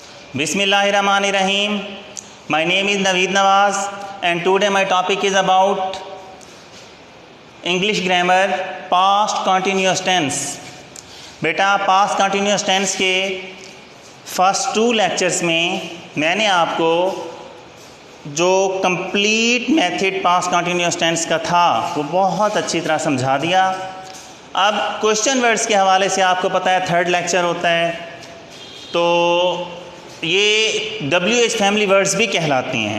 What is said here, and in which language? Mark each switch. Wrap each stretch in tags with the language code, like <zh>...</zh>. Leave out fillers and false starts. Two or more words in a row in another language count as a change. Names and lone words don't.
<ar>بسم الله الرحمن الرحيم.</ar> <en>My name is Naveed Nawaz and today my topic is about English grammar past continuous tense.</en> <hi>बेटा</hi> <en>past continuous tense</en> <hi>के</hi> <en>first 2 lectures</en> <hi>में मैंने आपको जो</hi> <en>complete method past continuous tense</en> <hi>का था वो बहुत अच्छी तरह समझा दिया। अब</hi> <en>question words</en> <hi>के हवाले से आपको पता है 3rd लेक्चर होता है, तो ये</hi> <en>WH family words</en> <hi>भी कहलाती हैं।</hi>